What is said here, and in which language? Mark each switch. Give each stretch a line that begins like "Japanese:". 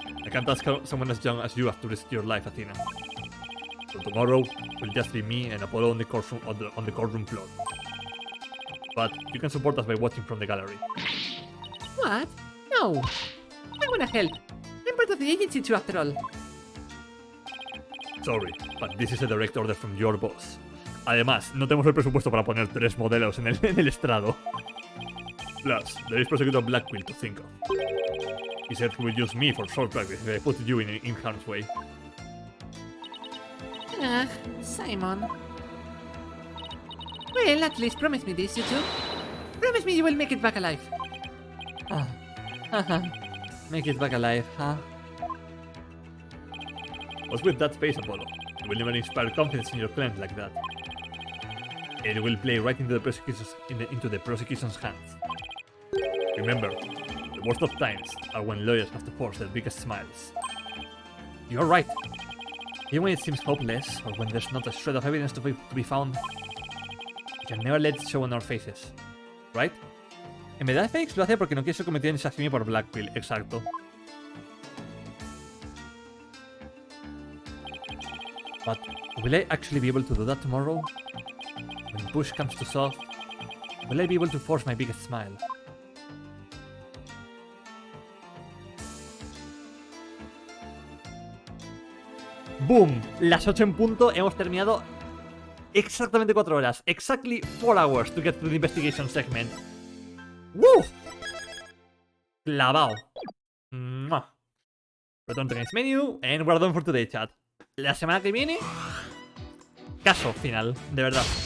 English: I can't ask someone as young as you to risk your life, Athena. So tomorrow will just be me and Apollo on the courtroom floor. But you can support us by watching from the gallery. What? No. I wanna help. I'm part of the agency too, after all. Sorry, but this is a direct order from your boss.
Spanish: Además, no tenemos el presupuesto para poner 3 modelos en el estrado.
English: Plus, there is Prosecutor Blackquill to think of. He said he will use me for short practice if I put you in harm's way. Simon. Well, at least promise me this, you two. Promise me you will make it back alive. Make it back alive, huh? What's with that face, Apollo? You will never inspire confidence in your client like that. It will play right into the prosecution's hands. Remember, the worst of times are when lawyers have to force their biggest smiles. You're right. Even when it seems hopeless, or when there's not a shred of evidence to be found, we can never let it show on our faces. Right?
Spanish: En verdad, Félix lo hace porque no quiere ser cometido en esa acción por Blackquill, exacto.
English: But will I actually be able to do that tomorrow? When push comes to shove, will I be able to force my biggest smile? ¡Boom!
Spanish: Las 8 en punto, hemos terminado exactamente 4 horas.
English: Exactly 4 hours to get through the investigation segment. ¡Woo! Clavao. ¡Mua! Return to games menu, and we're done for today, chat.
Spanish: La semana que viene, caso final, de verdad.